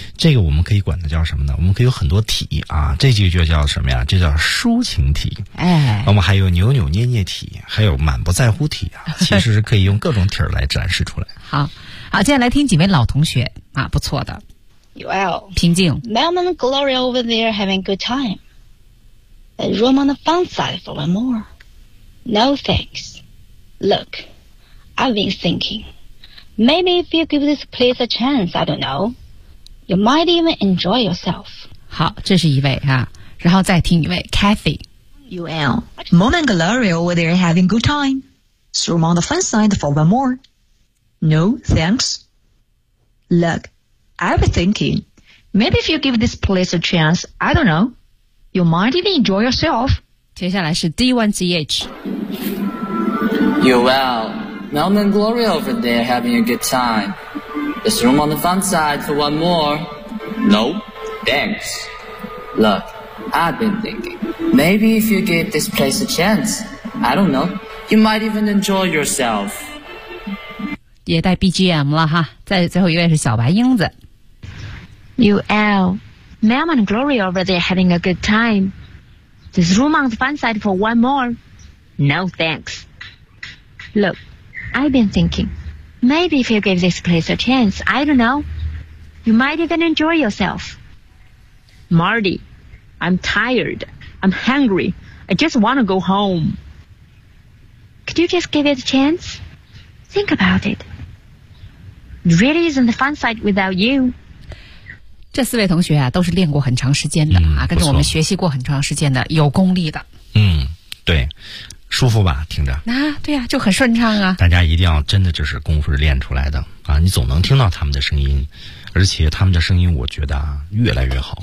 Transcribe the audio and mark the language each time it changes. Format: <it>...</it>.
<zh>这个我们可以管它叫什么呢？我们可以有很多体啊，这句就叫什么呀？这叫抒情体。哎，我们还有扭扭捏捏体，还有满不在乎体啊，其实是可以用各种体来展示出来。好，接下来听几位老同学啊，不错的。</zh> <en>Well,</en> <zh>平静。</zh> <en>Melman Gloria over there having good time. A room on the fun side for one more. No thanks. Look, I've been thinking. Maybe if you give this place a chance, I don't know, you might even enjoy yourself.</en> <zh>好，这是一位啊，然后再听一位 Kathy.</zh> <en>UL. Mom and Gloria over there having good time. Throw them on the fun side for one more. No thanks. Look, I've been thinking. Maybe if you give this place a chance, I don't know, you might even enjoy yourself.</en> <zh>接下来是 D1GH.</zh> <en>You well, Melman and Gloria over there having a good time. There's room on the fun side for one more. No, thanks. Look, I've been thinking. Maybe if you give this place a chance, I don't know, you might even enjoy yourself.</en> <zh>也带 BGM 了哈，在最后一位是小白英子。</zh> <en>You well, Melman and Gloria over there having a good time. There's room on the fun side for one more. No thanks. Look, I've been thinking. Maybe if you give this place a chance, I don't know, you might even enjoy yourself. Marty, I'm tired. I'm hungry. I just want to go home. Could you just give it a chance? Think about it. It really isn't the fun side without you.</en> <zh>这四位同学啊，都是练过很长时间的、嗯、啊，跟着我们学习过很长时间的，有功力的。嗯，对，舒服吧？听着啊，对呀、啊，就很顺畅啊。大家一定要真的就是功夫练出来的啊，你总能听到他们的声音，而且他们的声音，我觉得啊，越来越好。</zh>